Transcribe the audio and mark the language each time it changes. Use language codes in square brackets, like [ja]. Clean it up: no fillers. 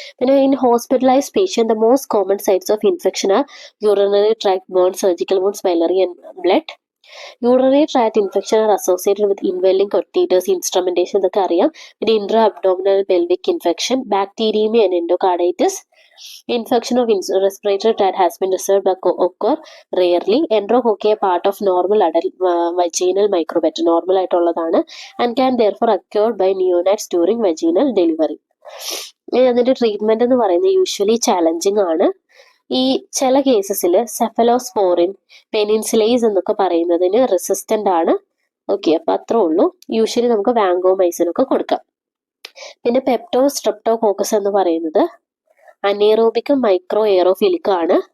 [ml] പിന്നെ [en] In hospitalised patient the most common sites of infection are urinary tract burns, surgical wounds, biliary and blood. Urinary tract infection are associated with indwelling catheters, instrumentation, [ml] ഇതൊക്കെ അറിയാം. [en] പിന്നെ intra abdominal pelvic infection, bacteraemia and endocarditis. Infection of respiratory tract has been observed but occur rarely. Enterococcus are part of normal adult vaginal microbiota, [ml] normal ആയിട്ടുള്ളതാണ്, [en] and can therefore occur by neonates during vaginal delivery. [ml] അതിന്റെ treatment എന്ന് പറയുന്നത് usually challenging ആണ്. ഈ ചില കേസസിൽ സെഫലോസ്പോറിൻ, പെനിൻസുലൈസ് എന്നൊക്കെ പറയുന്നതിന് resistant ആണ്. ഓക്കെ, അപ്പൊ അത്രേ ഉള്ളൂ. യൂഷ്വലി നമുക്ക് വാങ്കോമൈസിൻ ഒക്കെ കൊടുക്കാം. പിന്നെ സ്ട്രെപ്റ്റോകോക്കസ് എന്ന് പറയുന്നത് അനേറോബിക് മൈക്രോ എയറോഫിലിക് ആണ്.